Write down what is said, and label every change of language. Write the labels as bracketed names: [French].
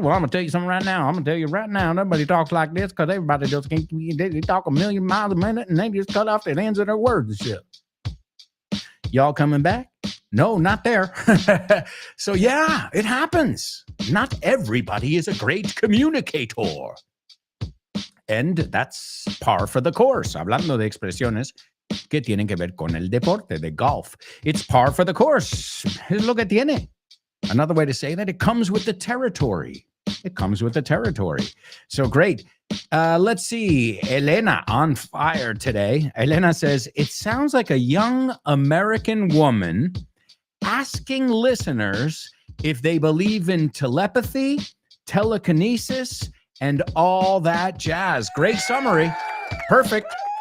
[English] Well, I'm going to tell you something right now. I'm going to tell you right now, nobody talks like this because everybody just can't. They talk a million miles a minute and they just cut off the ends of their words and shit. Y'all coming back? No, not there. So yeah, it happens. Not everybody is a great communicator. And that's par for the course. [Spanish] Hablando de expresiones que tienen que ver con el deporte de golf. [English] It's par for the course. [Spanish] Es lo que tiene. [English] Another way to say that, it comes with the territory. It comes with the territory. So great. Let's see. Elena on fire today. Elena says, it sounds like a young American woman asking listeners if they believe in telepathy, telekinesis, and all that jazz. Great summary. Perfect.